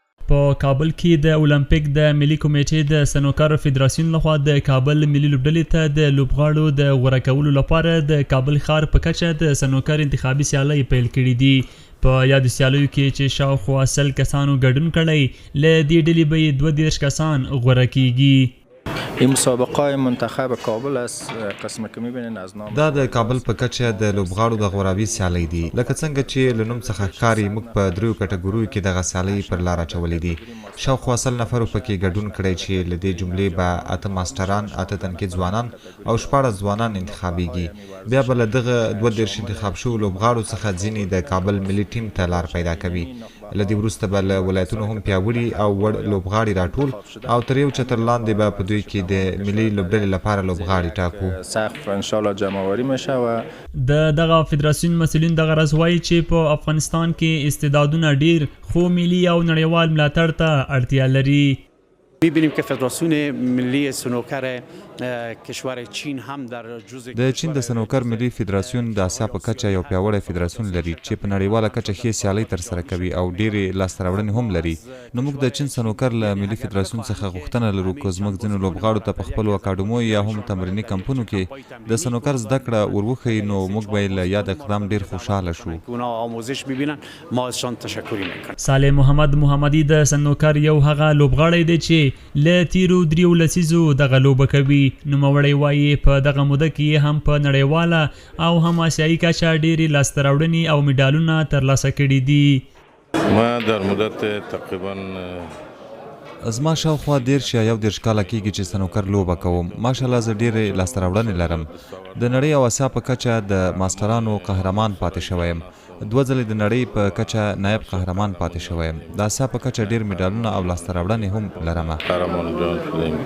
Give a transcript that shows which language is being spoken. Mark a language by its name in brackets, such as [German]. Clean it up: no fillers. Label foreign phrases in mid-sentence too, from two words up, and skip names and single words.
[Pashto] په کابل کې د المپیک د ملي کمېټې د سنوکر فدراسیون لخوا د کابل ملي لوبډلې ته د لوبغاړو د غوره کولو لپاره د کابل ښار په کچه د سنوکر انتخابي سیالۍ پیل کړي دي. په یادو سیالیو کې چې شاوخوا 100 کسانو ګډون کړی، له دې ډلې به 32 کسان غوره کیږي. [Persian] این مسابقه منتخب کابل است. قسمه که میبینین از نام [Pashto] دا د کابل په کچه د لوبغاړو د غوراوي سیالۍ دي. لکه څنګه چې له نوم څخه ښکاري، موږ په 3 کټګوریو کې دغه سیالۍ پر لار اچولې دي. شاوخوا 100 نفرو پکې ګډون کړی چې له دې جملې به 8 ماسټران، 8 تنکي ځوانان او 14 ځوانان انتخابیږي. بیا به له دغه 32 انتخاب شوو لوبغاړو څخه ځینې د کابل ملي ټیم ته لار پیدا کوي. له دې وروسته به له ولایتونو هم پیاوړي او وړ لوبغاړي راټول او تر یو چتر لاندې به په دوی کې د ملي لوبډلې لپاره لوبغاړي ټاکو. [Persian] سقف [Arabic] ان شاء الله [Persian] جمعواری میشه و [Pashto] د دغه فدراسیون مسؤلین دغه راز وایي چې په افغانستان کې استعدادونه ډیر خو ملي او نړیوال ملاتړ ته اړتیا لري. [Persian] می‌بینیم که فدراسیون ملی سنوکر کشور چین هم در جزء [Pashto] د چین د سنوکر ملي فدراسیون د اسیا په کچه یو پیاوړی فدراسیون لري چې په نړیواله کچه ښې سیالۍ ترسره کوي او ډېرې لاسته راوړنې هم لري. نو موږ د چین سنوکر له ملي فدراسیون څخه غوښتنه لرو که زموږ ځینو لوبغاړو ته په خپلو اکاډمیو یا هم تمریني کمپونو کې د سنوکر زده کړه ور وښیي، نو موږ به له یاد اقدام ډېر خوشحاله شو. [Persian] آموزش ببینن ما ازشان تشکر می‌کنیم. [Pashto] صالح محمدي د سنوکر یو هغه لوبغاړی دی چې له تیرو 3 لسیزو دغه لوبه کوي. نوموړی وایي په دغه موده کې هم په نړیواله او هم آسیایي کچه ډېرې لاسته راوړنې او میډالونه ترلاسه کړي دي. [Persian] ما در مدت تقریبا [Pashto] زما شاوخوا 13 یا 14 کاله کېږي چې سنوکر لوبه کوم. ماشاءالله زه ډېرې لاسته راوړنې لرم. د نړۍ او اسیا په کچه د ماسټرانو قهرمان پاتې شوی یم. 2 ځلې د نړۍ په کچه نایب قهرمان پاتې شوی یم. د اسیا په کچه ډېر میډالونه او لاسته راوړنې هم لرم.